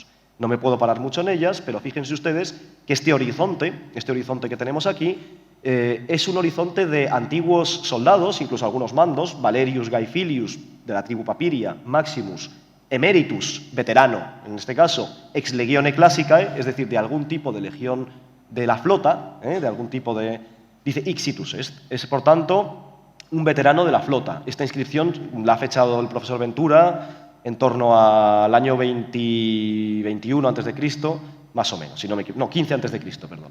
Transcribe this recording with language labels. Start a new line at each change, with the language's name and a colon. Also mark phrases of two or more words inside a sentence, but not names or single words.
Spanish: No me puedo parar mucho en ellas, pero fíjense ustedes que este horizonte que tenemos aquí, es un horizonte de antiguos soldados, incluso algunos mandos, Valerius Gaifilius, de la tribu Papiria, Maximus, Emeritus, veterano, en este caso,
Latin: ex legione classicae,
Spanish: es decir, de algún tipo de legión de la flota, de algún tipo de... Dice Ixitus, es por tanto un veterano de la flota. Esta inscripción la ha fechado el profesor Ventura en torno al año 21 a.C., más o menos, si no me equivoco, no, 15 a.C., perdón.